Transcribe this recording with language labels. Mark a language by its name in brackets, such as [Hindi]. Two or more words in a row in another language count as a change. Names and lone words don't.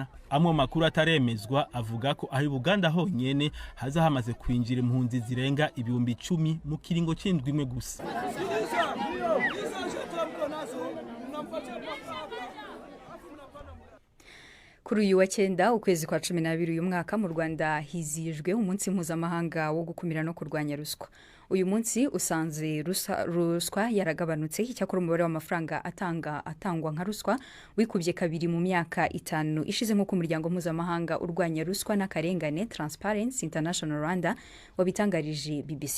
[Rundi] Amwe makuru ataremezwa avuga ko ari Buganda honyene haza hamaze kwinjira impunzi zirenga 10,000 mu kiringo c'indwi imwe gusa. [Kinyarwanda] Kuri uyu wa 9 ukwezi kwa 12 uyu mwaka mu Rwanda hizijwe umunsi mpuzamahanga wo gukumira no kurwanya ruswa. Uyu munsi usanze ruswa yaragabanutse, icyakora umubare w'amafaranga atangwa nka ruswa wikubye kabiri mu myaka 5 ishize, nk'uko umuryango mpuzamahanga urwanya ruswa n'akarengane Transparency International Rwanda wabitangarije BBC.